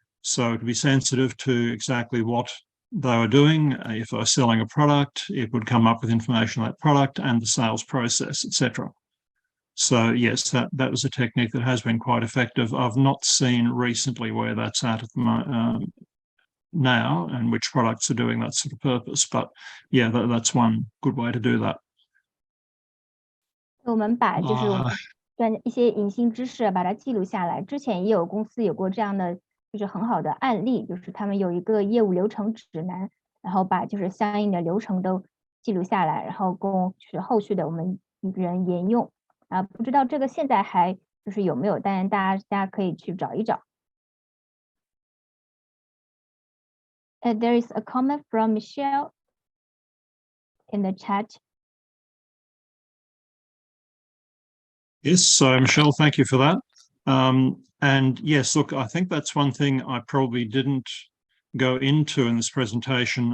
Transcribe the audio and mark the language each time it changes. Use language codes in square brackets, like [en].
[en] So to be sensitive to exactly what they were doing, if they were selling a product, it would come up with information on that product and the sales process, etc. So yes, that was a technique that has been quite effective. I've not seen recently where that's at the now and which products are doing that sort of purpose, but yeah, that's one good way to do that. [zh] 我们把就是我们一些隐性知识把它记录下来。之前也有公司有过这样的就是很好的案例，就是他们有一个业务流程指南，然后把就是相应的流程都记录下来，然后供就是后续的我们人沿用。啊，不知道这个现在还就是有没有，但大家可以去找一找。 [en] There is a comment from Michelle in the chat. Yes, so Michelle, thank you for that. And yes, look, I think that's one thing I probably didn't go into in this presentation.